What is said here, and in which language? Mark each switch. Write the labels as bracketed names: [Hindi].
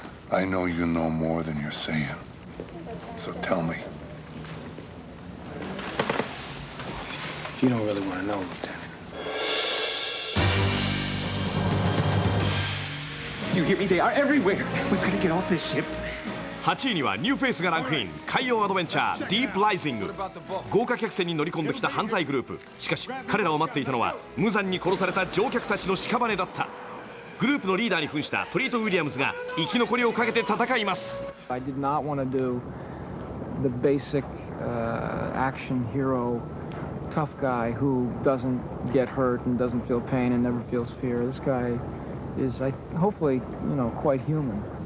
[English] I know you know more than you're saying. So tell me. You don't really want to know, Lieutenant. You hear me? They are everywhere. We've got to get off this ship. [Japanese] 8位にはニューフェイスがランクイン。海洋アドベンチャーディープライジング。豪華客船に乗り込んできた犯罪グループ。しかし彼らを待っていたのは無残に殺された乗客たちの屍だった。グループのリーダーに扮したトリート・ウィリアムズが生き残りをかけて戦います。 [English] I did not want to do the basic action hero tough guy who doesn't get hurt and doesn't feel pain and never feels fear. This guy is, hopefully, you know, quite human.